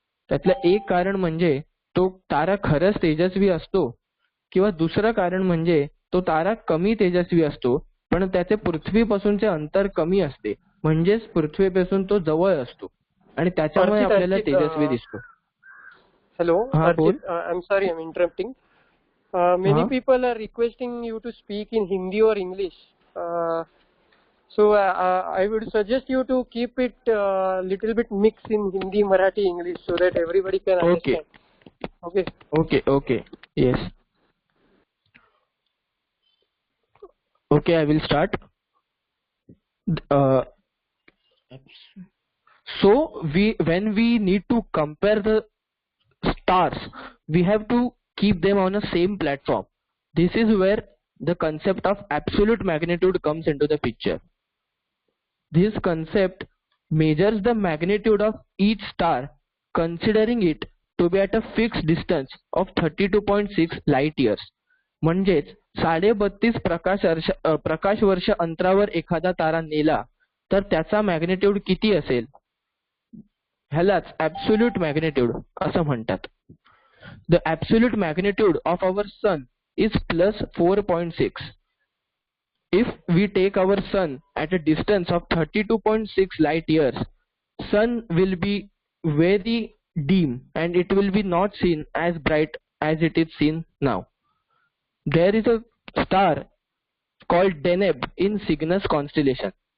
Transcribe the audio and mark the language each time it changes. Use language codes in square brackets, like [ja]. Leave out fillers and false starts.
[mr] त्यातलं एक कारण म्हणजे तो तारा खरंच तेजस्वी असतो किंवा दुसरं कारण म्हणजे तो तारा कमी तेजस्वी असतो पण त्याचे पृथ्वीपासूनचे अंतर कमी असते, म्हणजेच पृथ्वीपासून तो जवळ असतो आणि त्याच्यामुळे आपल्याला तेजस्वी दिसतो. [en] Hello, [hi] हाँ, बोल. [en] Archit. I'm sorry, I'm interrupting. Many [hi] हाँ. [en] people are requesting you to speak in Hindi or English. So I would suggest you to keep it little bit mixed in Hindi, Marathi, English, so that everybody can Okay. understand. Okay. Okay. Yes. Okay, I will start. Uh, so when we need to compare the stars, we have to keep them on a same platform. This is where the concept of absolute magnitude comes into the picture. This concept measures the magnitude of each star considering it to be at a fixed distance of 32.6 light years. [mr] म्हणजेच 32.5 प्रकाश वर्ष अंतरावर एखादा तारा नेला तर त्याचा magnitude किती असेल, ह्यालाच ॲब्सोल्यूट मॅग्निट्यूड असं म्हणतात. [en] The absolute magnitude of our sun is +4.6. If we take our sun at a distance of 32.6 light years, sun will be very dim and it will be not seen as bright as it is seen now. There is a star called Deneb in Cygnus constellation.